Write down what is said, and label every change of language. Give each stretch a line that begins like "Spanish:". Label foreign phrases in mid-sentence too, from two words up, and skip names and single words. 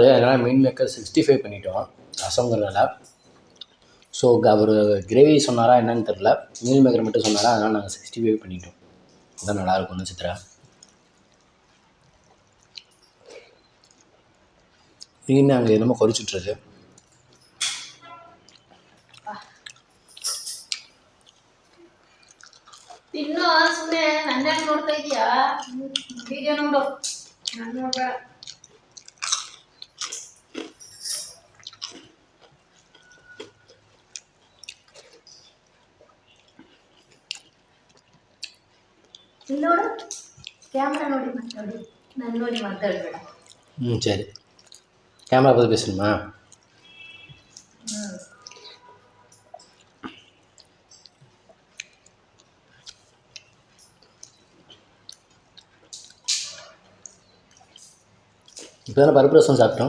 Tamil: அதனால்
English: meal maker
Tamil: 65 பண்ணிட்டோம் ரசங்கிறதுனால. ஸோ அவர் கிரேவி சொன்னாரா என்னன்னு தெரில,
English: meal maker
Tamil: மட்டும் சொன்னாரா, அதனால் நாங்கள் 65 பண்ணிட்டோம். அதுதான் நல்லாயிருக்கும்னு சித்ரா. மீன் அங்கே என்னமோ கொதிச்சுட்ருக்கு.
Kannada: ತಿನ್ನೋ ಸುಮ್ಮನೆ ನನ್ಯಾಗ ನೋಡ್ತಾ ಇದೀಯಾ? ವಿಡಿಯೋ ನೋಡು. ನಾನು ನೋಡ ನೋಡು, ಕ್ಯಾಮ್ರಾ ನೋಡಿ ಮಾತಾಡಿ, ನಾನು ನೋಡಿ ಮಾತಾಡಬೇಡ.
Tamil: சரி. கேமரா பார்த்து பேசணுமா? இப்போ தானே பருப்பு ரசம் சாப்பிட்டோம்.